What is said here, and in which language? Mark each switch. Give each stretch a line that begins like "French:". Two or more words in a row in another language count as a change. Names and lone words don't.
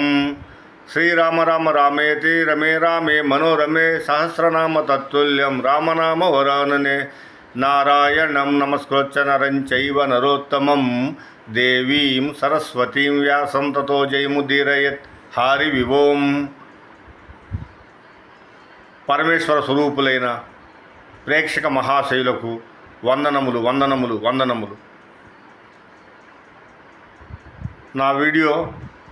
Sanskrit: श्रीराम राम रामेति रमे रामे मनोरमे सहस्रनाम तत्तुल्यं रामनाम वरानने। नारायणं नमस्कृत्य नरं चैव नरोत्तमं देवीं सरस्वतीं व्यासं ततो जयमुदीरयेत्। హారి వివోం.
Telugu: పరమేశ్వర స్వరూపులైన ప్రేక్షక మహాశైలకు వందనములు వందనములు వందనములు. నా వీడియో